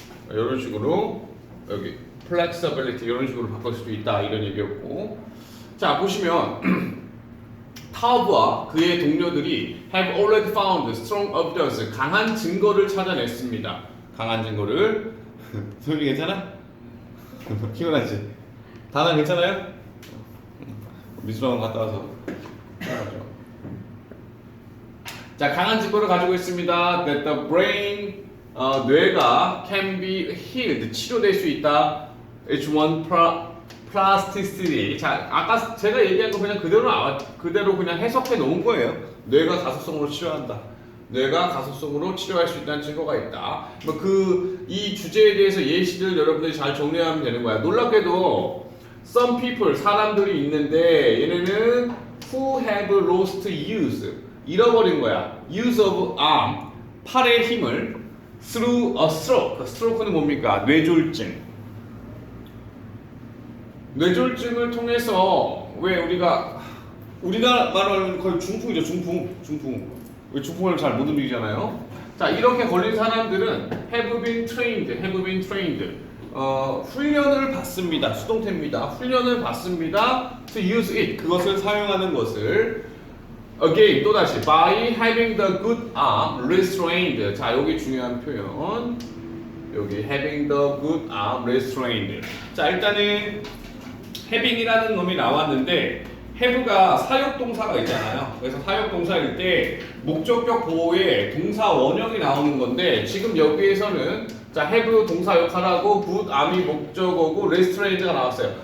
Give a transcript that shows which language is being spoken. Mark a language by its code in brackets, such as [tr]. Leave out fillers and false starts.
[ko] 이런 식으로 여기 flexibility 이런 식으로 바꿀 수도 있다 이런 얘기였고, 자 보시면 타우브와 그의 동료들이 [en] have already found strong evidence [ko] 강한 증거를 찾아냈습니다. 강한 증거를 소율이 괜찮아? 피곤하지? 다나 괜찮아요? 미술학원 갔다 와서 자 강한 증거를 가지고 있습니다. [en] That the brain [ko] 뇌가 [en] can be healed [ko] 치료될 수 있다. [en] It's one plasticity. [ko] 자 아까 제가 얘기한 거 그냥 그대로 그냥 해석해 놓은 거예요. 뇌가 가소성으로 치료한다. 뇌가 가소성으로 치료할 수 있다는 증거가 있다. 이 주제에 대해서 예시들 여러분들이 잘 정리하면 되는 거야. 놀랍게도 [en] some people [ko] 사람들이 있는데 얘네는 [en] who have lost use [ko] 잃어버린 거야. [en] use of arm [ko] 팔의 힘을 [en] through a stroke. [ko] stroke는 뭡니까? 뇌졸중. 뇌졸중을 통해서 왜 우리가 말하는 거의 중풍이죠. 중풍. 왜 중풍을 잘 못 움직이잖아요. 자 이렇게 걸린 사람들은 [en] have been trained. [ko] 훈련을 받습니다. 수동태입니다. 훈련을 받습니다. [en] To use it. [ko] 그것을 사용하는 것을 [en] again [ko] 또다시 [en] by having the good arm restrained. [ko] 자 여기 중요한 표현. 여기 [en] having the good arm restrained. [ko] 자 일단은 having이라는 놈이 나왔는데 have가 사역동사가 있잖아요. 그래서 사역동사일 때 목적격 보호에 동사 원형이 나오는 건데 지금 여기에서는 자 have 동사 역할하고 good arm이 목적어고 restrained가 나왔어요.